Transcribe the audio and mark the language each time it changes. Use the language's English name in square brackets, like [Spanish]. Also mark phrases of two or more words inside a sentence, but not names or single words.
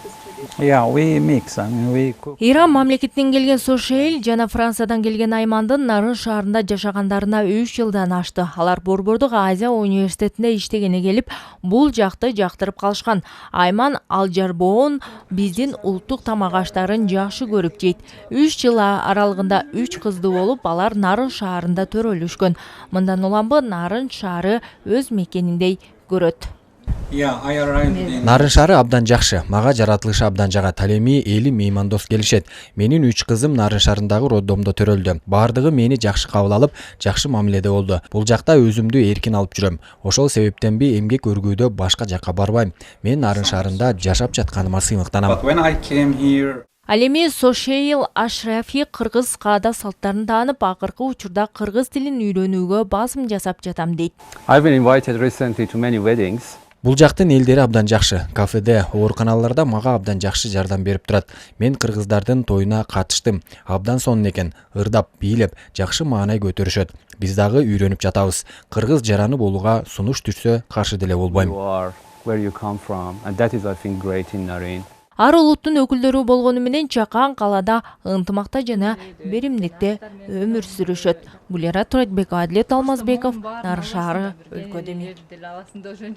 [English] Yeah, we mix. I mean, we cook. [Kyrgyz] Иран мамлекетинен келген Сошейл жана Франциядан келген Аймандын Нарын шаарында жашагандарына 3 жылдан ашты. Алар Борбордук Азия университетинде иштегени келип, бул жакты жактырып калышкан. Айман Алжарбоон биздин улуттук тамак аштарын жакшы көрүп жейт. 3 жыл аралыгында 3 кызды болуп, алар Нарын шаарында төрөлүшкөн. Мындан уламбы Нарын шаары өз мекениндей көрөт. [English] Yeah, I arrived in. [Kyrgyz] Нарын шаары абдан жакшы, мага жаратылышы абдан жагат. Ал эми эли меймандос келишет. Менин 3 кызым Нарын шаарындагы роддомдо төрөлдү. Бардыгы мени жакшы кабыл алып, жакшы мамиледе болду. Бул жакта өзүмдү эркин алып жүрөм. Ошол себептен эмгек өргүүдө башка жакка барбайм. Мен Нарын шаарында жашап жатканыма сыймыктанам. [English] But when I came here, [Kyrgyz] Ал эми Сошейл Ашрафи кыргыз каада салттарын таанып, акыркы учурда кыргыз тилин үйрөнүүгө басым жасап жатам дейт. [English] I've been invited recently to many weddings. [Kyrgyz] Бул жактын элдери абдан жакшы. Кафеде, ооруканаларда мага абдан жакшы жардам берип турат. Мен кыргыздардын тоюна катыштым. Абдан сонун экен. Ырдап, бийлеп, жакшы маанай көтөрүшөт. Биз дагы үйрөнүп жатабыз. Кыргыз жараны болууга сунуш түшсө каршы деле болбойм. [English] You are where you come from, and that is, I think, great in Narin. [Kyrgyz] Ар улуттун өкүлдөрү болгону менен чакан калада ынтымакта жана беримдикте өмүр сүрүшөт. Гулера Туратбекова, Адлет Алмазбеков, Нарын шаары, өлкөдөн.